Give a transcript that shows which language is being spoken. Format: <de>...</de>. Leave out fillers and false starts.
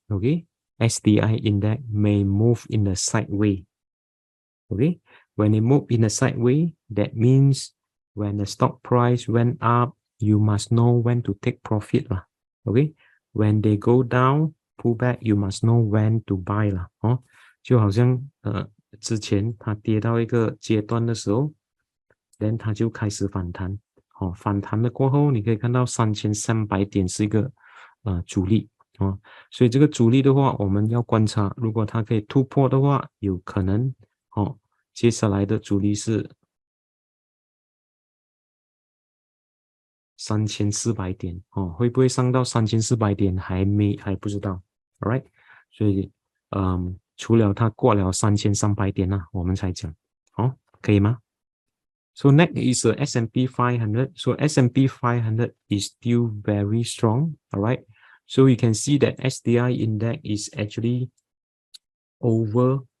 <en>okay, SDI index may move in a sideways. Okay, when it move in a sideways, that means when the stock price went up, you must know when to take profit lah. Okay, when they go down, pull back, you must know when to buy啦。</en> <zh>哦，就好像之前它跌到一个阶段的时候，then 它就开始反弹。哦，反弹了过后，你可以看到3300点是一个阻力。哦，所以这个阻力的话，我们要观察，如果它可以突破的话，有可能哦，接下来的阻力是3400点哦，会不会上到3400点还不知道 ，all right， 所以除了它过了3300点啊，我们才讲，哦，可以吗？</zh> <en>So next is S&P 500. So S&P 500 is still very strong. All right. So you can see that SDI index is actually over.</en>